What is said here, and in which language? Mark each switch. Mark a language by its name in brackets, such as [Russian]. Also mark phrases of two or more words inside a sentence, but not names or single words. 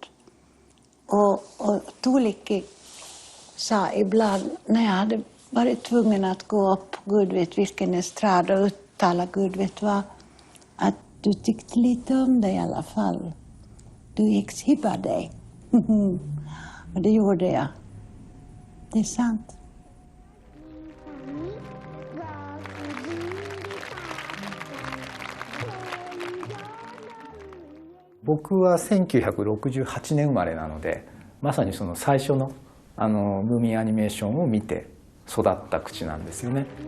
[Swedish] Och Tuulikki sa ibland när jag hade varit tvungen att gå upp Gud vet vilken estrad och uttala Gud vet vad, att du tyckte lite om det i alla fall. Du gick hibba dig. Och det gjorde jag. Det är sant. [Japanese] 僕は1968年生まれなので、まさにその最初のムーミンアニメーションを見て育った口なんですよね。